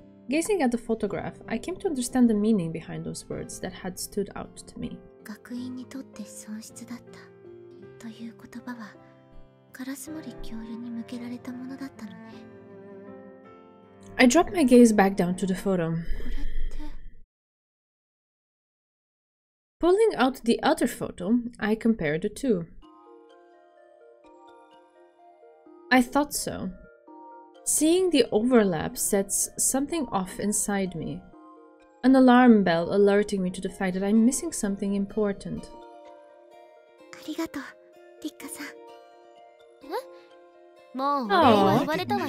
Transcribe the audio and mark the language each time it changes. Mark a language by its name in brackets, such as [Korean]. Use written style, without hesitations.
[English] Gazing at the photograph, I came to understand the meaning behind those words that had stood out to me. [Japanese] 学院にとって損失だったという言葉は烏森教諭に向けられたものだったのね。 [English] I dropped my gaze back down to the photo. [Japanese] これって [English] Pulling out the other photo, I compared the two. I thought so. Seeing the overlap sets something off inside me. An alarm bell alerting me to the fact that I'm missing something important. [Japanese] ありがとう、リッカさん。え？もうお礼は言われたわよ。